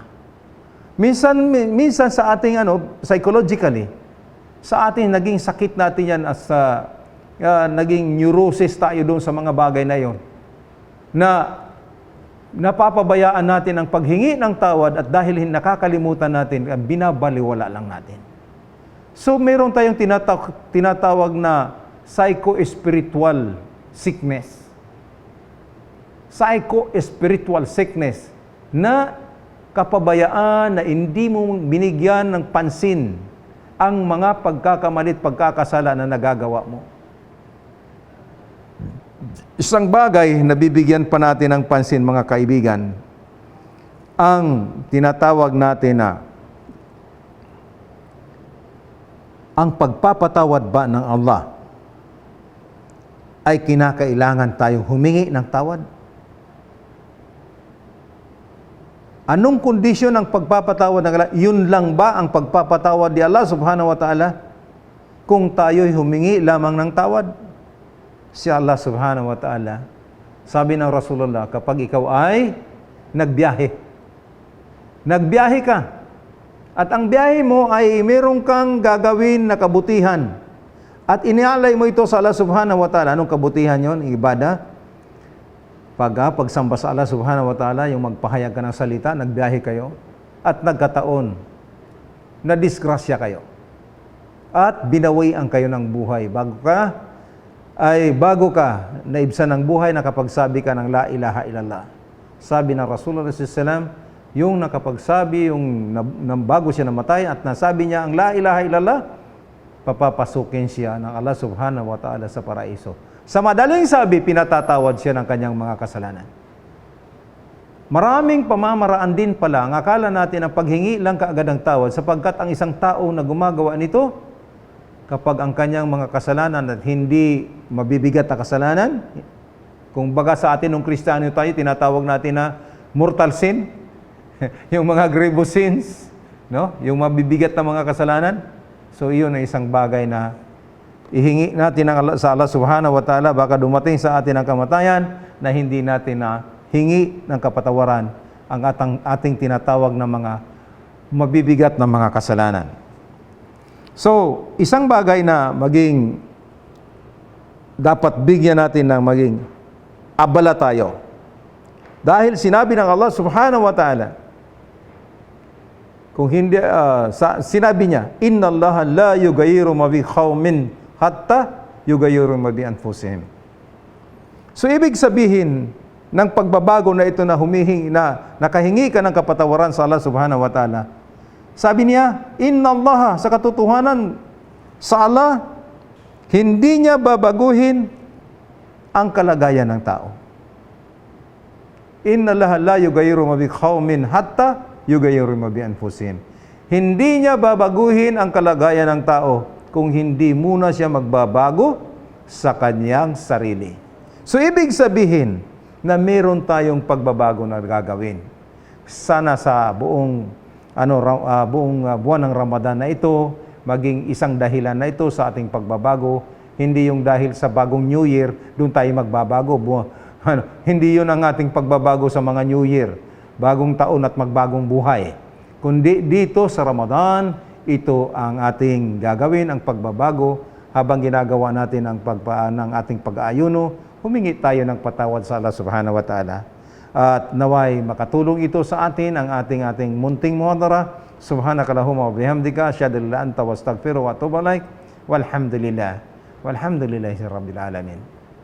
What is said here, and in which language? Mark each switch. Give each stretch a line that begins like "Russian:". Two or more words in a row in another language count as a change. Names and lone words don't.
Filipino: Minsan sa ating psychologically, sa ating naging sakit natin yan as naging neurosis tayo doon sa mga bagay na yon. Na napapabayaan natin ang paghingi ng tawad at dahil nakakalimutan natin, binabaliwala lang natin. So meron tayong tinatawag na
English: psycho-spiritual sickness. Psycho-spiritual sickness
Filipino: na kapabayaan na hindi mo binigyan ng pansin ang mga pagkakamalit, pagkakasala na nagagawa mo. Isang bagay na bibigyan pa natin ng pansin, mga kaibigan, ang tinatawag natin na ang pagpapatawad ba ng Allah ay kinakailangan tayong humingi ng tawad? Anong kondisyon ng pagpapatawad ng Allah? Yun lang ba ang pagpapatawad ni Allah
Arabic: سبحانه وتعالى?
Filipino: Kung tayo'y humingi lamang ng tawad? Si Allah
Arabic: سبحانه وتعالى,
Filipino: sabi ng Rasulullah, kapag ikaw ay nagbiyahe ka, at ang biyahe mo ay meron kang gagawin na kabutihan, at inialay mo ito sa Allah
Arabic: سبحانه وتعالى,
Filipino: anong kabutihan yon? Ibadah. Pagsamba sa Allah
Arabic: سبحانه وتعالى,
Filipino: yung magpahayag ka ng salita, nagbiyahe kayo, at nagkataon, na disgrasya kayo, at binawian kayo ng buhay, bago ka naibsan ng buhay, nakapagsabi ka ng
Arabic: لا إله إلا الله.
Filipino: Sabi ng Rasulullah SAW, yung nakapagsabi, yung bago siya namatay at nasabi niya ang
Arabic: لا إله إلا الله,
Filipino: papapasukin siya ng Allah
Arabic: سبحانه وتعالى
Filipino: sa paraiso. Sa madaling sabi, pinatatawad siya ng kanyang mga kasalanan. Maraming pamamaraan din pala ang akala natin ang paghingi lang kaagad ng tawad sapagkat ang isang tao na gumagawa nito, kapag ang kanyang mga kasalanan at hindi mabibigat na kasalanan, kung baga sa atin nung Kristiyano tayo, tinatawag natin na
English: mortal sin,
Filipino: yung mga
English: grievous sins,
Filipino: no? Yung mabibigat na mga kasalanan. So iyon ay isang bagay na ihingi natin sa Allah
Arabic: سبحانه وتعالى,
Filipino: baka dumating sa atin ang kamatayan na hindi natin na hingi ng kapatawaran ang ating tinatawag na mga mabibigat na mga kasalanan. So, isang bagay na dapat bigyan natin ng maging abala tayo. Dahil sinabi ng Allah
Arabic: سبحانه وتعالى,
Filipino: kung hindi, sinabi niya,
Arabic: إن الله لا يغير ما بقوم حتى يغيروا ما بأنفسهم.
Filipino: So, ibig sabihin ng pagbabago na ito na nakahingi ka ng kapatawaran sa Allah
Arabic: سبحانه وتعالى,
Filipino: sabi niya,
Arabic: إن الله,
Filipino: sa katotohanan, Sa Allah, hindi niya babaguhin ang kalagayan ng tao.
Arabic: إن الله لا يغير ما بقوم حتى يغيروا ما بأنفسهم.
Filipino: Hindi niya babaguhin ang kalagayan ng tao kung hindi muna siya magbabago sa kanyang sarili. So ibig sabihin na meron tayong pagbabago na gagawin. Sana sa buong buwan ng Ramadan na ito maging isang dahilan na ito sa ating pagbabago. Hindi yung dahil sa bagong New Year, doon tayo magbabago. Hindi yun ang ating pagbabago sa mga New Year, bagong taon at magbagong buhay. Kundi dito sa Ramadan, ito ang ating gagawin, ang pagbabago. Habang ginagawa natin ang ng ating pag-aayuno, humingi tayo ng patawad sa Allah
Arabic: سبحانه وتعالى.
Filipino: At naway makatulong ito sa atin, ang ating munting muhadara.
Arabic: سبحانك اللهم وبحمدك أشهد أن لا إله إلا أنت أستغفرك وأتوب إليك. والحمد لله. والحمد لله رب العالمين.